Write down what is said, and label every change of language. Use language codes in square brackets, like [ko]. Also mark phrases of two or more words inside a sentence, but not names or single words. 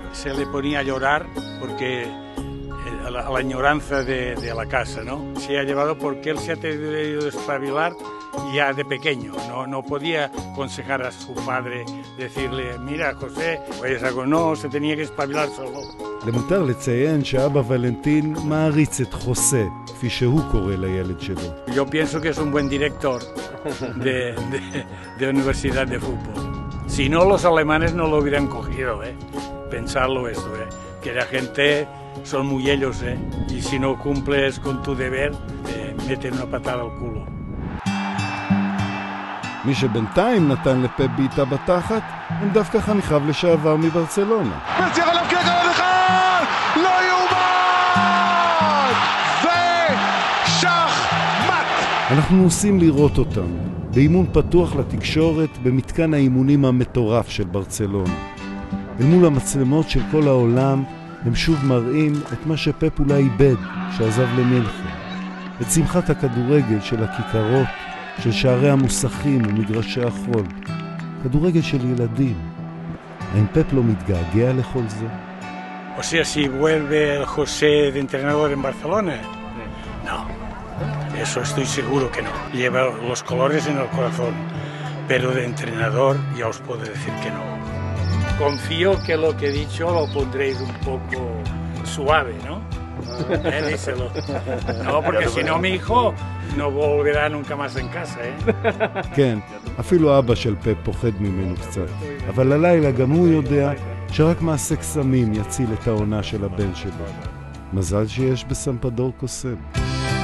[es] Se le ponía a llorar porque a la añoranza de la casa, ¿no? Se ha llevado porque él se ha tenido que espabilar ya de pequeño. No podía aconsejar a su padre, decirle, mira, José, pues algo no, se tenía que espabilar solo. [he] למותר לציין שאבא ולנטין מעריץ את חוסה, כפי שהוא קורא לילד שלו. [es] Yo pienso que es un buen director de universidad de fútbol. Si no, los alemanes no lo hubieran cogido, Pensarlo eso, Que la gente son muy ellos, Y si no cumples con tu deber, te meten una patada al culo. [he] מי שבינתיים נתן לפפ בעיטה בתחת, הם דווקא חניכיו לשעבר מברצלונה. מצליח עליו כרגע על אחד! לא יאומן! זה שחמט! אנחנו נוסעים לראות אותם, באימון פתוח לתקשורת במתקן האימונים המטורף של ברצלונה. אל מול המצלמות של כל העולם, הם שוב מראים את מה שפפ אולי איבד שעזב למלכה. את שמחת הכדורגל של הכיכרות, של שערי המוסכים ומגרשי החול. כדורגל של ילדים. האם פפ לא מתגעגע לכל זה? [es] O sea, si vuelve el José de entrenador en Barcelona, no. Eso estoy seguro que no. Lleva los colores en el corazón. Pero de entrenador ya os puedo decir que no. Confío que lo que he dicho lo pondréis un poco suave, ¿no? Díselo. No, porque si no mi hijo no volverá nunca más en casa, [he] כן, אפילו אבא של פפ פוחד ממנו קצת. אבל הלילה גם הוא יודע שרק מעשה קסמים יציל את העונה של הבן שלו. מזל שיש בסמפדור קוסם.